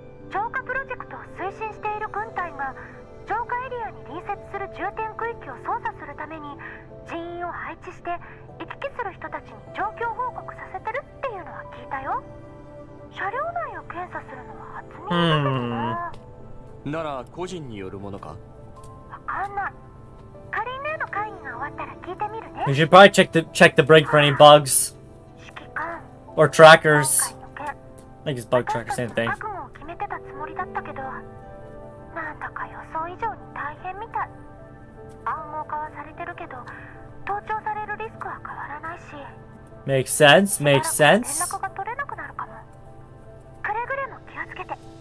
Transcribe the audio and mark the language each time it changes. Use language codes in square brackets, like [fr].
[ja] 浄化プロジェクトを推進している軍隊が浄化エリアに隣接する重点区域を操作するために人員を配置して行き来する人たちに状況報告させてるっていうのは聞いたよ。車両内を検査するのは初耳だけどな。なら個人によるものかわかんない。カリン姉の会議が終わったら聞いてみるね。 [en] You should probably check the brake for any bugs. [ja] 指揮官。 [en] Or trackers. I think it's bug tracker, same thing. [ja] 覚悟を決めてたつもりだったけど、なんだか予想以上に大変みたい。暗号化はされてるけど、盗聴されるリスクは変わらないし。 [en] Makes sense, makes [ja] 連 [en] sense. [ja] 絡が取れなくなるかも。くれぐれも気をつけて。